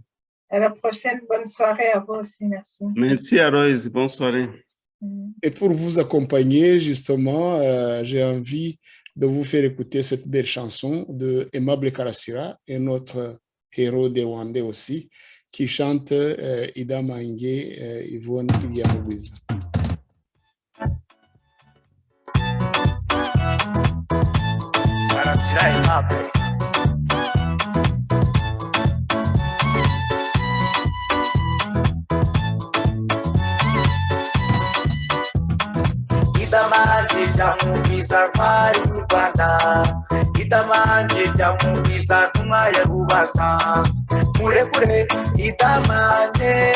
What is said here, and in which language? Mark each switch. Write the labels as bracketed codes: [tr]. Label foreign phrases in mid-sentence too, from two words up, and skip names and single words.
[fr] À la prochaine. Bonne soirée à vous aussi. Merci. Merci, Aloïs. Bonne soirée. Et pour vous accompagner, justement, j'ai envie de vous faire écouter cette belle chanson de Aimable Karasira et notre héros des Rwandais aussi, qui chante Idama Yvonne Mugwiza. Karasira Aimable. [rw] Idamanje Mugwiza ntwari y'u Rwanda, Idamanje Mugwiza ntumwa ya rubanda, murekure Idamanje,